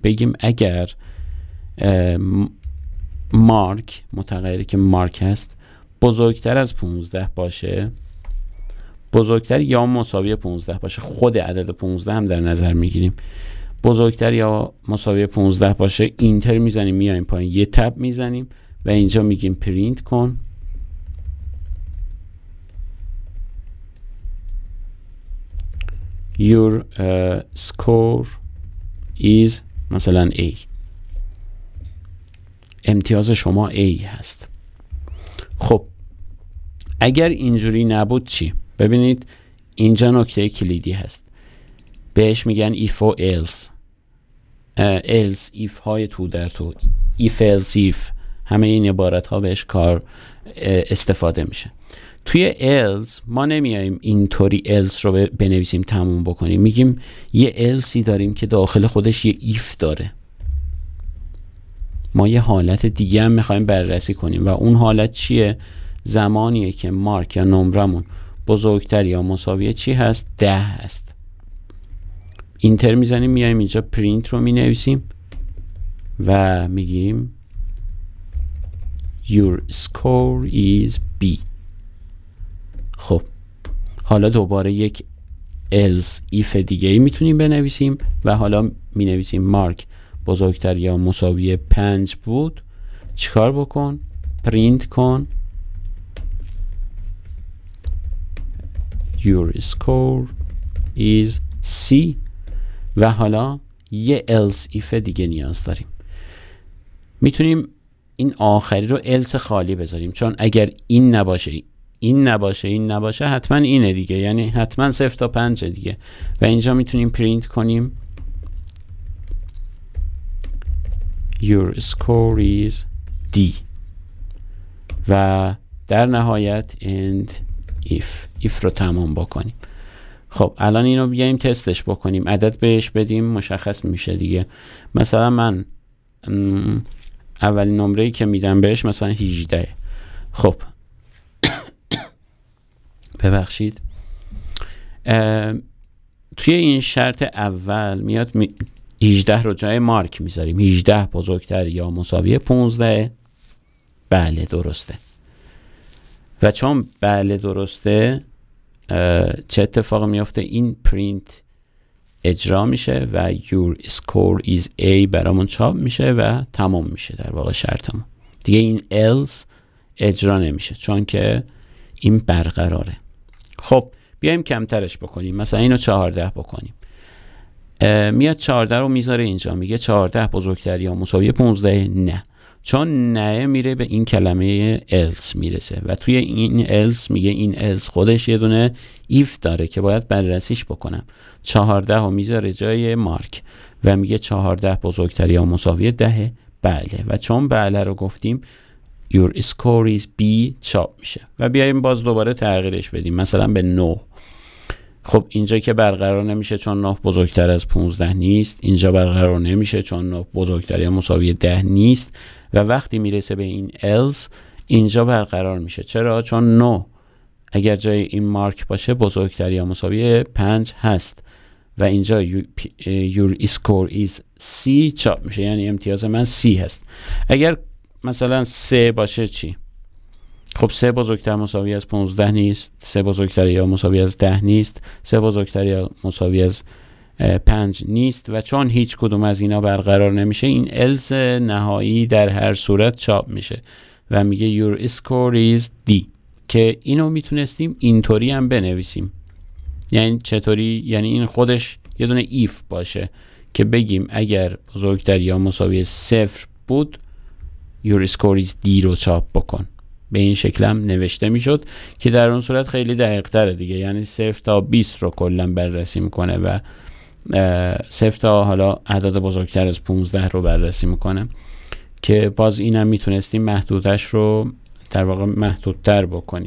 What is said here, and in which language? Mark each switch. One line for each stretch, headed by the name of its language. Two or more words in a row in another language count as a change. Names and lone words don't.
Persian: بگیم اگر مارک، متغیری که مارک هست، بزرگتر از 15 باشه، بزرگتر یا مساوی 15 باشه، خود عدد 15 هم در نظر میگیریم، بزرگتر یا مساوی 15 باشه، اینتر میزنیم، میایم پایین یه تب میزنیم و اینجا میگیم پرینت کن
English: your score is
Persian: مثلا A. امتیاز شما A هست. خب اگر اینجوری نبود چی؟ ببینید اینجا نکته کلیدی هست، بهش میگن if و else.
English: else if
Persian: های تو در تو،
English: if else if،
Persian: همه این عبارت ها بهش کار استفاده میشه. توی else ما نمیاییم اینطوری else رو بنویسیم تموم بکنیم، میگیم یه elseی داریم که داخل خودش یه if داره. ما یه حالت دیگه هم میخوایم بررسی کنیم و اون حالت چیه؟ زمانیه که مارک یا نمرمون بزرگتر یا مساوی چی هست؟ 10 هست. اینتر میزنیم، میایم اینجا پرینت رو مینویسیم و میگیم
English: your score is B.
Persian: خب حالا دوباره یک
English: else if
Persian: دیگه ای میتونیم بنویسیم و حالا مینویسیم مارک بزرگتر یا مساوی 5 بود. چیکار بکن؟ پرینت کن
English: your score is C.
Persian: و حالا یه
English: else if
Persian: دیگه نیاز داریم. میتونیم این آخری رو else خالی بذاریم، چون اگر این نباشه این نباشه این نباشه حتما اینه دیگه، یعنی حتما 0 تا 5 دیگه. و اینجا میتونیم پرینت کنیم
English: your score is D
Persian: و در نهایت
English: end if
Persian: رو تمام بکنیم. خب الان اینو بیایم تستش بکنیم، عدد بهش بدیم، مشخص میشه دیگه. مثلا من اولین نمره‌ای که میدم بهش مثلا 18. خب ببخشید، توی این شرط اول میاد 18 رو جای مارک میذاریم. 18 بزرگتر یا مساوی 15. بله درسته. و چون بله درسته، چه اتفاق میافته؟ این پرینت اجرا میشه و
English: your score is A
Persian: برامون چاپ میشه و تمام میشه در واقع شرطمون. دیگه این else اجرا نمیشه چون که این برقراره. خب بیایم کمترش بکنیم، مثلا اینو 14 بکنیم. میاد 14 رو میذاره اینجا، میگه 14 بزرگتر یا مساوی 15. نه، چون نه میره به این کلمه else میرسه و توی این else میگه این else خودش یه دونه if داره که باید بررسیش بکنم. 14 رو میذاره جای مارک و میگه 14 بزرگتر یا مساوی 10. بله، و چون بله رو گفتیم
English: your score is B
Persian: چاپ میشه و بیایم باز دوباره تغییرش بدیم، مثلا به 9. خب اینجا که برقرار نمیشه چون 9 بزرگتر از 15 نیست، اینجا برقرار نمیشه چون 9 بزرگتر یا مساوی 10 نیست و وقتی میرسه به این else اینجا برقرار میشه. چرا؟ چون 9 اگر جای این مارک باشه بزرگتر یا مساوی 5 هست و اینجا
English: your score is C
Persian: چاپ میشه، یعنی امتیاز من C هست. اگر مثلا 3 باشه چی؟ خب 3 بزرگتر مساوی از 15 نیست، 3 بزرگتر یا مساوی از 10 نیست، 3 بزرگتر یا مساوی از 5 نیست و چون هیچ کدوم از اینا برقرار نمیشه این الس نهایی در هر صورت چاپ میشه و میگه
English: your score is D
Persian: که اینو میتونستیم اینطوری هم بنویسیم. یعنی چطوری؟ یعنی این خودش یه دونه if باشه که بگیم اگر بزرگتر یا مساوی 0 بود
English: your score is D
Persian: رو چاپ بکن. به این شکل هم نوشته میشد که در اون صورت خیلی دقیق تره دیگه، یعنی 0 تا 20 رو کلا بررسی میکنه و 0 تا حالا اعداد بزرگتر از 15 رو بررسی میکنه که باز اینم میتونستیم محدودش رو در واقع محدودتر بکنیم.